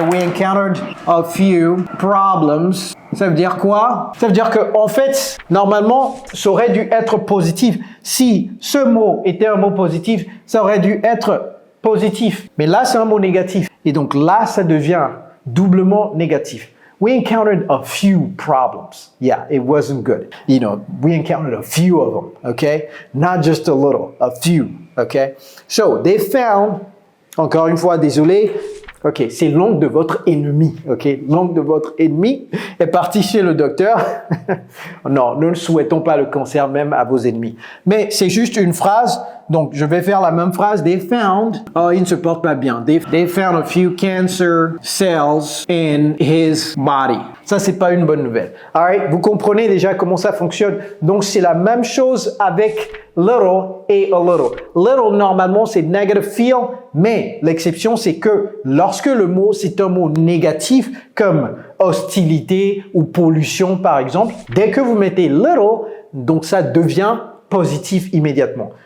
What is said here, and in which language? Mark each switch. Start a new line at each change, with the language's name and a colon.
English: We encountered a few problems.
French: Ça veut dire quoi? Ça veut dire que, en fait, normalement, ça aurait dû être positif. Si ce mot était un mot positif, ça aurait dû être positif. Mais là, c'est un mot négatif. Et donc là, ça devient doublement négatif.
English: We encountered a few problems. Yeah, it wasn't good. You know, we encountered a few of them, okay? Not just a little, a few, okay? So, they found,
French: encore une fois, désolé, ok, c'est l'oncle de votre ennemi, ok? L'oncle de votre ennemi est parti chez le docteur. Non, nous ne souhaitons pas le cancer même à vos ennemis. Mais c'est juste une phrase Donc, je vais faire la même phrase.
English: They found,
French: oh, il ne se porte pas bien.
English: They found a few cancer cells in his body.
French: Ça, c'est pas une bonne nouvelle. Alright, vous comprenez déjà comment ça fonctionne. Donc, c'est la même chose avec little et a little. Little, normalement, c'est negative feel, mais l'exception, c'est que lorsque le mot, c'est un mot négatif, comme hostilité ou pollution, par exemple, dès que vous mettez little, donc ça devient positif immédiatement.